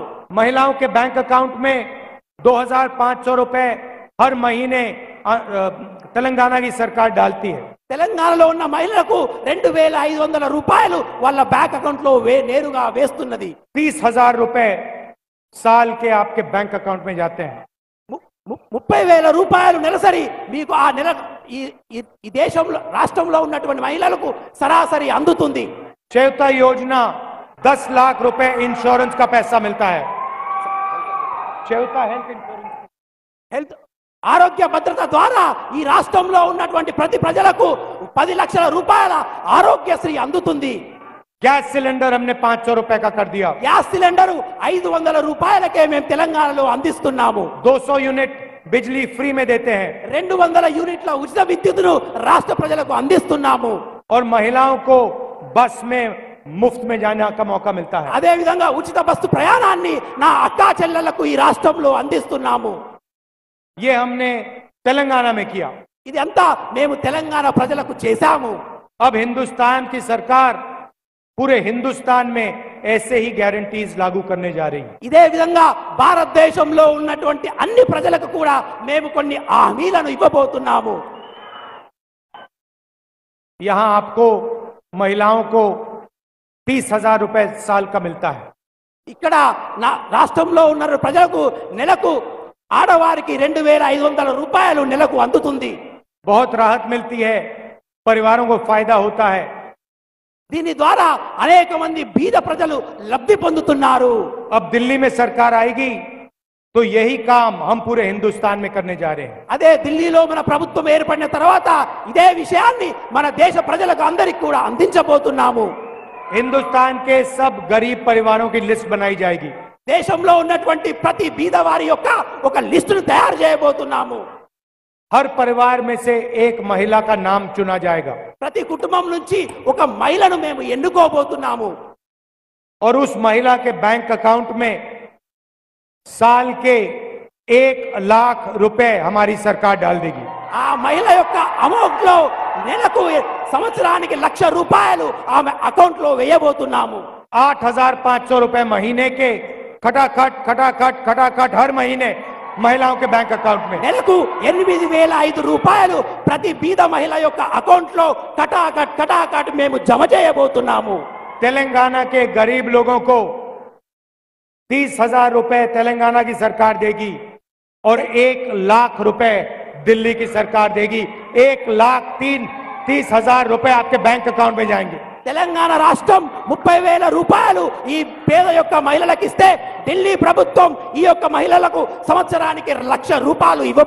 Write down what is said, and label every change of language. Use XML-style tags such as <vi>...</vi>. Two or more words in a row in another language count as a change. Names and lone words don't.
<hi>महिलाओं के</hi> <en>bank account</en> <hi>में 2500 रुपए हर महीने तेलंगाना की सरकार डालती है।</hi> <te>తెలంగాణలో ఉన్న మహిళలకు 2500 రూపాయలు వాళ్ళ</te> <en>bank account</en> <te>లో నేరుగా వేస్తున్నది।</te> <hi>30,000 रुपए साल के आपके</hi> <en>bank account</en> <hi>में जाते हैं।</hi> <te>30,000 రూపాయలు నెలసరి మీకు ఆ నెల ఈ దేశంలో రాష్ట్రంలో ఉన్నటువంటి మహిళలకు సరాసరి అందుతుంది।</te> <hi>चयता योजना 10 लाख रुपए इंश्योरेंस का पैसा मिलता है। चयता</hi> <en>health insurance,</en> <te>హెల్త్ ఆరోగ్య భద్రత ద్వారా ఈ రాష్ట్రంలో ఉన్నటువంటి ప్రతి ప్రజలకు 10 లక్షల రూపాయల ఆరోగ్యశ్రీ అందుతుంది।</te> <en>gas cylinder</en> <hi>हमने 500 रुपए का कर दिया।</hi> <en>gas cylinder</en> <te>500 రూపాయలకే మేము తెలంగాణలో అందిస్తున్నాము।</te> <hi>200 यूनिट बिजली फ्री में देते हैं</hi> <te>200 యూనిట్ల ఉచిత విద్యుత్తును రాష్ట్ర ప్రజలకు అందిస్తున్నాము।</te> <hi>और महिलाओं को बस में मुफ्त में जाने का मौका मिलता है।</hi> <te>అదే విధంగా ఉచిత బస్సు ప్రయాణాన్ని నా అక్కా చెల్లెళ్లకు ఈ రాష్ట్రంలో అందిస్తున్నాము।</te> <hi>ये हमने तेलंगाना में किया।</hi> <te>ఇది అంతా మేము తెలంగాణ ప్రజలకు చేశాము।</te> <hi>अब हिंदुस्तान की सरकार पूरे हिंदुस्तान में ऐसे ही गारंटीज लागू करने जा रही है।</hi> <te>ఇదే విధంగా భారతదేశంలో ఉన్నటువంటి అన్ని ప్రజలకు కూడా మేము కొన్ని హామీలను ఇవ్వబోతున్నాము।</te> <hi>यहां आपको महिलाओं को 30,000 रुपए साल का मिलता है।</hi> <te>ఇక్కడ నా రాష్ట్రంలో ఉన్న ప్రజలకు నెలకు ఆడవారికి 2500 రూపాయలు నెలకు అందుతుంది।</te> <hi>बहुत राहत मिलती है, परिवारों को फायदा होता है।</hi> <te>దీని ద్వారా అనేక మంది బీద ప్రజలు లబ్ధి పొందుతున్నారు।</te> <hi>अब दिल्ली में सरकार आएगी तो यही काम हम पूरे हिंदुस्तान में करने जा रहे हैं।</hi> <te>అదే ఢిల్లీలో మన ప్రభుత్వం ఏర్పడిన తర్వాత ఇదే విషయాన్ని మన దేశ ప్రజలకు అందరికీ కూడా అందించబోతున్నాము।</te> <hi>हिंदुस्तान के सब गरीब परिवारों की लिस्ट बनाई जाएगी।</hi> <te>దేశంలో ఉన్నటువంటి ప్రతి బీదవారి యొక్క ఒక లిస్టును తయారు చేయబోతున్నాము।</te> <hi>हर परिवार में से एक महिला का नाम चुना जाएगा</hi> <te>ప్రతి కుటుంబం నుంచి ఒక మహిళను మేము ఎన్నుకోబోతున్నాము।</te> <hi>और उस महिला के</hi> <en>bank account</en> <hi>में साल के 1 लाख रुपए हमारी सरकार डाल देगी।</hi> <te>ఆ మహిళ యొక్క అమౌంట్ లో నెలకు సంవత్సరానికి 1,00,000 రూపాయలు ఆమె అకౌంట్ లో వేయబోతున్నాము।</te> <hi>8,500 रुपए महीने के खटाखट हर महीने महिलाओं के</hi> <en>bank account</en> <hi>में।</hi> <te>నెలకు 8,005 రూపాయలు ప్రతి బీద మహిళ యొక్క అకౌంట్ లో కటాకట్ మేము జమ చేయబోతున్నాము।</te> <hi>तेलंगाना के गरीब लोगों को 30,000 रुपए तेलंगाना की सरकार देगी और 1 लाख रुपए दिल्ली की सरकार देगी। 1,30,000 रुपए आपके</hi> <en>bank account</en> <hi>में जाएंगे।</hi> <te>తెలంగాణ రాష్ట్రం 30,000 రూపాయలు ఈ పేద యొక్క మహిళలకు ఇస్తే ఢిల్లీ ప్రభుత్వం ఈ యొక్క మహిళలకు సంవత్సరానికి 1,00,000 రూపాయలు ఇవ్వబోతుంది।</te>